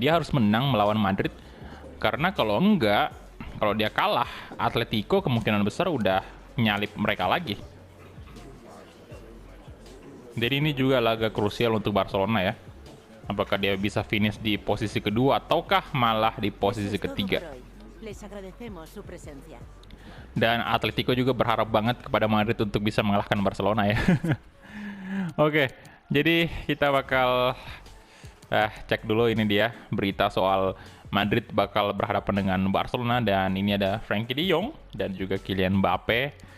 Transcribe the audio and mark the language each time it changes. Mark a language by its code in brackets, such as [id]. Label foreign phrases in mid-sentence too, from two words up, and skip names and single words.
[id] Dia harus menang melawan Madrid, karena kalau enggak, kalau dia kalah, Atletico kemungkinan besar udah nyalip mereka lagi. Jadi ini juga laga krusial untuk Barcelona ya. Apakah dia bisa finish di posisi kedua ataukah malah di posisi [es] Eso es todo [id] ketiga. [es] por hoy. Les agradecemos su presencia. [id] Dan Atletico juga berharap banget kepada Madrid untuk bisa mengalahkan Barcelona ya. Oke, jadi kita bakal cek dulu ini dia berita soal Madrid bakal berhadapan dengan Barcelona, dan ini ada Frenkie de Jong dan juga Kylian Mbappe.